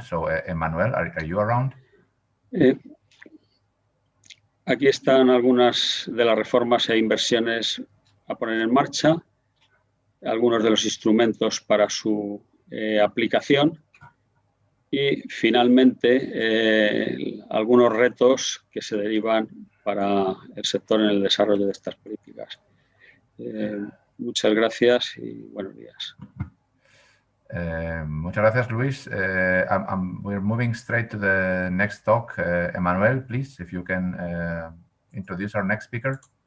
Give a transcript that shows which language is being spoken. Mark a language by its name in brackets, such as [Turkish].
[English] So, Emmanuel, are you around? [Spanish] Aquí están algunas de las reformas e inversiones a poner en marcha, algunos de los instrumentos para su aplicación y, finalmente, algunos retos que se derivan para el sector en el desarrollo de estas políticas. Muchas gracias y buenos días. Muchas gracias, Luis. [English] We're moving straight to the next talk. Emmanuel, please, if you can introduce our next speaker.